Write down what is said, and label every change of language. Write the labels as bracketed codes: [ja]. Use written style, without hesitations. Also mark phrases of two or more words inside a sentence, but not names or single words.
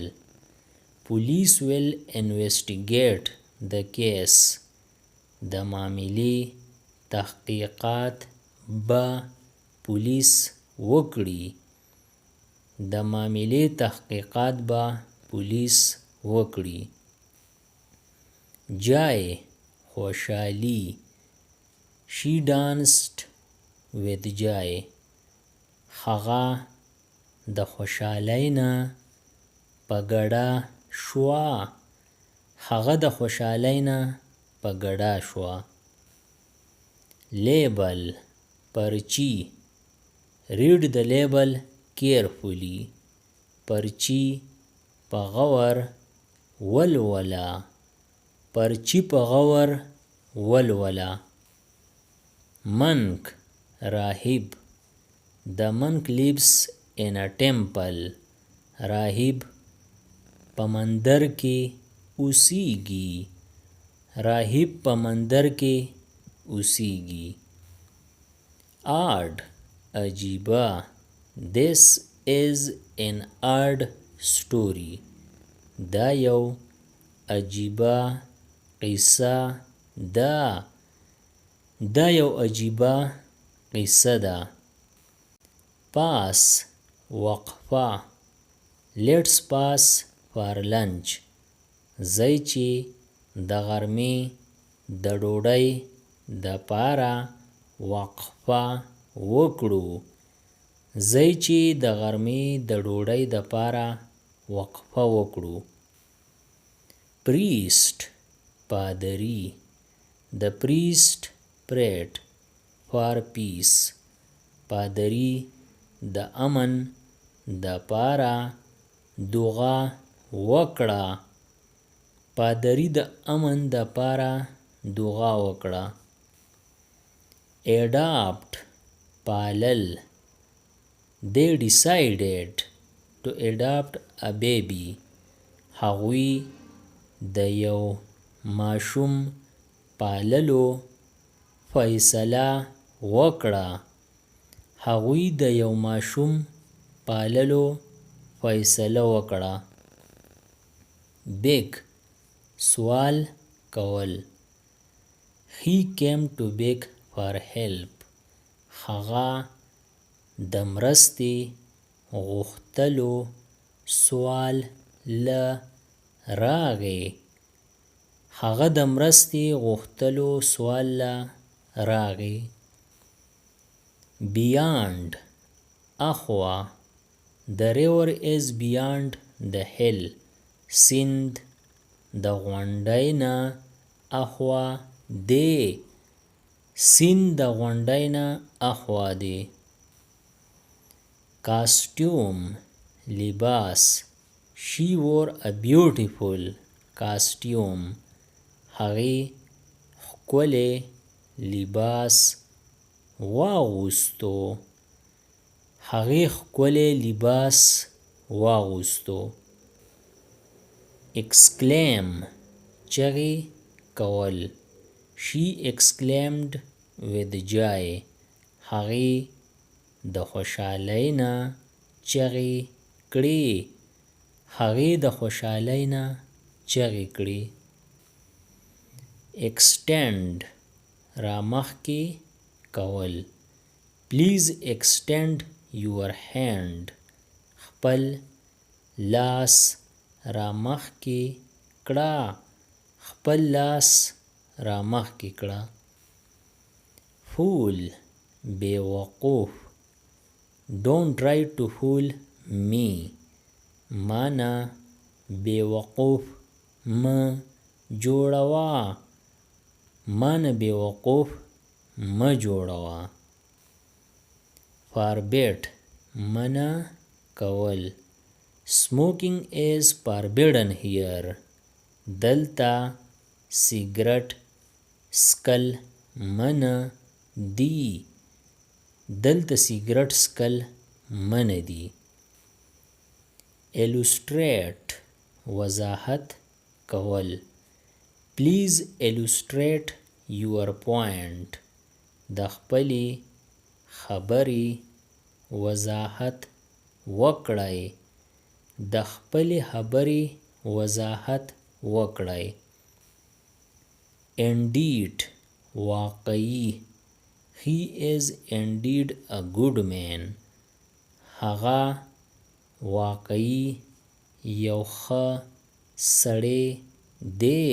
[en] police will investigate the case. [ps] د معاملې تحقیقات به پولیس وکړي. د معاملې تحقیقات به پولیس وکړي. joy خوشحالي. [en] she danced with joy. [ps] هغه د خوشحالۍ نه په ګډه شوه. هغه د خوشحالۍ نه په ګډه شوه. label پرچی. [en] read the label carefully. [ps] پرچی په غور ولوله. پرچی په غور ولوله. monk راهب. [en] the monk lives in a temple. [ps] راهب په مندر کې اوسیږي. راهب په مندر کې اوسیږي. odd عجیبه. [en] this is an odd story. [ps] دا یو عجیبه قصه ده. دا یو عجیبه قصه ده. pass وقفه. [en] let's pass for lunch. [ps] ځای چې د غرمې د ډوډۍ د پاره وقفه وکړو. ځای چې د غرمې د ډوډۍ د پاره وقفه وکړو. priest پادری. [en] the priest prayed for peace. [ps] پادری د امن د پاره دعا وکړه. پادری د امن د پاره دعا وکړه. adopt پالل. [en] they decided to adopt a baby. [ps] هغوی د یو ماشوم پاللو فیصله وکړه. هغوی د یو ماشوم پاللو فیصله وکړه. beg سوال کول. [en] he came to beg for help. [ps] هغه د مرستې غوښتلو سوال له راغی. هغه د مرستې غوښتلو سوال له راغی. beyond اخوا. [en] the river is beyond the hill. [ps] سیند د غونډۍ نه اخوا دی. سیند د غونډۍ نه اخوا دی. costume لباس. [en] she wore a beautiful costume. [ps] هغې ښکلی لباس واغوستو. هغې ښکلی لباس واغوستو. exclaim چغې کول. [en] she exclaimed with joy. [ps] هغې د خوشحالۍ نه چغې کړې. هغې د خوشحالۍ نه چغې کړې. extend رامخکی کول. [en] Please extend your hand. [ps] خپل لاس رامخکی کړه. خپل لاس رامخکی کړه. Fool بیوقوف. [en] Don't try to fool me. [ps] مانا بیوقوف ما جوړوا. مانا بیوقوف ما جوړوا. Forbid منع کول. [en] Smoking is forbidden here. [ps] دلتا سیگرٹ سکل منع دی. دلتا سیگرٹ سکل منع دی. Illustrate وضاحت کول. [en] Please illustrate your point. [ps] د خپلې خبرې وضاحت وکړئ. د خپلې خبرې وضاحت وکړئ. Indeed واقعي. [en] He is indeed a good man. [ps] هغه واقعي یو ښه سړی دی.